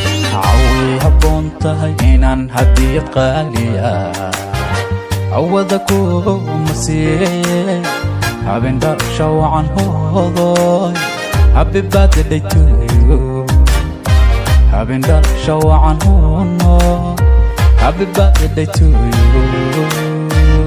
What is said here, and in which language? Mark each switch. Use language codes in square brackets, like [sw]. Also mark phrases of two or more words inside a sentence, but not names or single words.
[so] Caawi habboon tahay inaan hadiyad qaali ah, awada ku masiiye. Habeen dhalasho wacan hoodoy. [en] Happy birthday to you. [so] Habeen dhalasho wacan hoono. [en] Happy birthday to you.